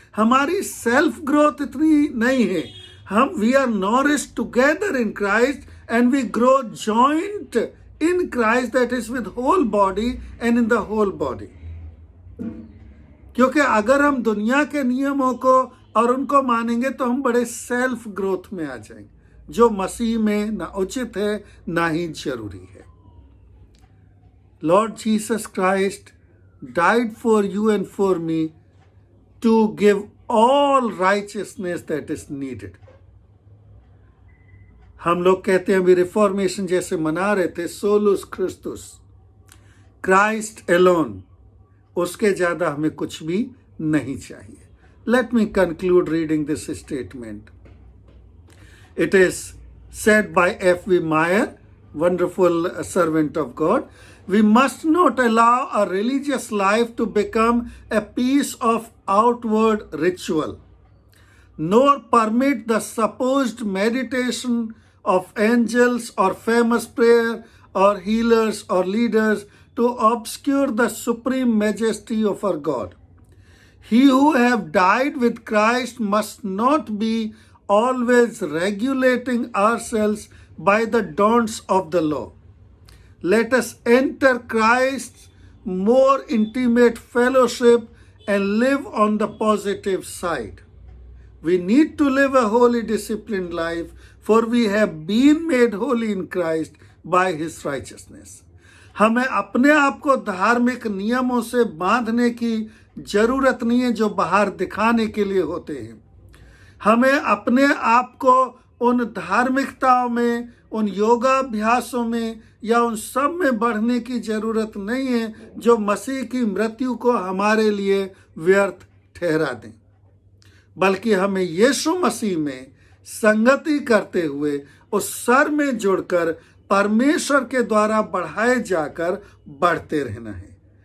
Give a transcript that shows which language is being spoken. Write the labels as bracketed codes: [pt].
[hi] हमारी self growth इतनी नहीं है। [en] We are nourished together in Christ and we grow joint in Christ, that is with whole body and in the whole body. [hi] क्योंकि अगर हम दुनिया के नियमों को और उनको मानेंगे तो हम बड़े सेल्फ ग्रोथ में आ जाएंगे, जो मसीह में ना उचित है ना ही जरूरी है। [en] Lord Jesus Christ died for you and for me to give all righteousness that is needed. [hi] हम लोग कहते हैं अभी रिफॉर्मेशन जैसे मना रहे थे, सोलुस क्रिस्टुस, क्राइस्ट एलोन, उसके ज्यादा हमें कुछ भी नहीं चाहिए। [en] Let me conclude reading this statement. It is said by F.V. Meyer, wonderful servant of God. We must not allow a religious life to become a piece of outward ritual, nor permit the supposed meditation of angels or famous prayer or healers or leaders to obscure the supreme majesty of our God. He who have died with Christ must not be always regulating ourselves by the don'ts of the law. Let us enter Christ's more intimate fellowship and live on the positive side. We need to live a holy, disciplined life, for we have been made holy in Christ by His righteousness. [hi] हमें अपने आप को धार्मिक नियमों से बांधने की जरूरत नहीं है जो बाहर दिखाने के लिए होते हैं। हमें अपने आप को उन धार्मिकताओं में, उन योगाभ्यासों में या उन सब में बढ़ने की जरूरत नहीं है जो मसीह की मृत्यु को हमारे लिए व्यर्थ ठहरा दें, बल्कि हमें यीशु मसीह में संगति करते हुए उस सर में जुड़कर परमेश्वर के द्वारा बढ़ाए जाकर बढ़ते रहना है।